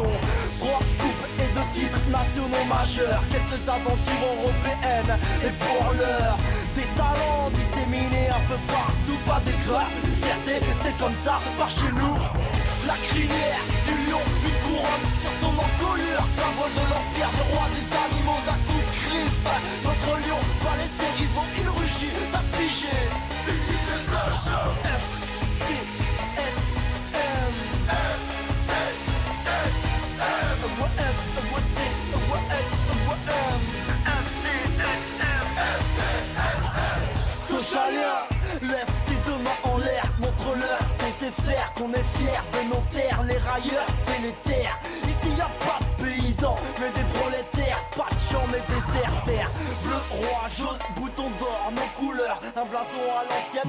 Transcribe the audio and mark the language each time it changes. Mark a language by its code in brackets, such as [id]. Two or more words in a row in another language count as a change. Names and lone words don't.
[fr] 3 coupes et 2 titres nationaux majeurs, quelques aventures européennes et pour l'heure des talents disséminés un peu partout, pas d'écreur, une fierté, c'est comme ça par chez nous. La crinière du lion, une couronne sur son encolure, symbole de l'empire, le roi des animaux d'un coup de griffe. Notre lion va laisser rivaux, il rugit, t'as pigé. [en] This is the social F-C-S-M F-C-S-M W-F-W-C-W-S-W-M F-C-S-M Socialien, [fr] lève tes 2 mains en l'air, montre-leur ce qu'on sait faire, qu'on est fier de nos terres, les railleurs et les terres. Ici y a pas de paysans, mais des prolétaires, pas de champs mais des terres. Bleu, roi, jaune, bouton d'or, nos couleurs, un blason à l'ancienne.